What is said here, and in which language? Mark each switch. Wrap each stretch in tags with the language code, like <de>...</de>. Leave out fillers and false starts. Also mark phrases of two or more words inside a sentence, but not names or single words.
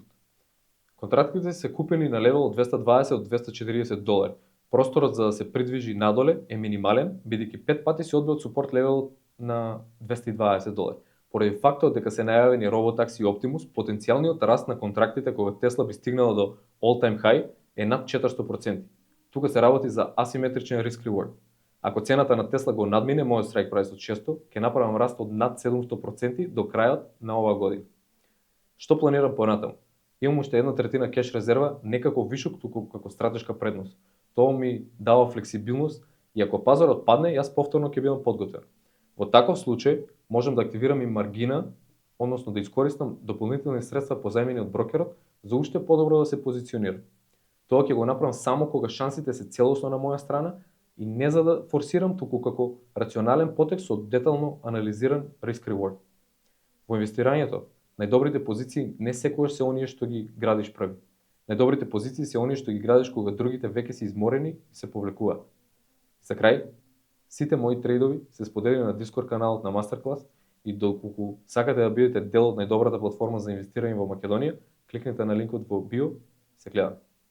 <mk>Контрактите се купени на левел од 220 до 240 долари. Просторот за да се придвижи надоле е минимален, бидејќи 5 пати се одбива од</mk> <en>support level</en> <mk>на 220 долари. Поради фактот дека се најавени роботакси и Optimus, потенцијалниот раст на контрактите кога Тесла би стигнала до</mk> <en>all-time high</en> <mk>е над 400%. Тука се работи за асиметричен</mk> <en>risk-reward.</en> <mk>Ако цената на Тесла го надмине мојот</mk> <en>strike price</en> <mk>од 600, ќе направам раст од над 700% до крајот на оваа година. Што планирам понатаму? Имам уште 1/3 кеш резерва, не како вишок, туку како стратешка предност. Тоа ми дава флексибилност и ако пазарот падне, јас повторно ќе бидам подготвен. Во таков случај можам да активирам и маргина, односно да искористам дополнителни средства позајмени од брокерот за уште подобро да се позиционирам. Тоа ќе го направам само кога шансите се целосно на моја страна и не за да форсирам, туку како рационален потек со детално анализиран</mk> <en>risk-reward.</en> <mk>Во инвестирањето, најдобрите позиции не секогаш се оние што ги градиш први. Најдобрите позиции се оние што ги градиш кога другите веќе се изморени и се повлекуваат. За крај, сите мои трейдови се споделени на Discord каналот на Masterclass и доколку сакате да бидете дел од најдобрата платформа за инвестирање во Македонија, кликнете на линкот во био, се гледаме.</mk>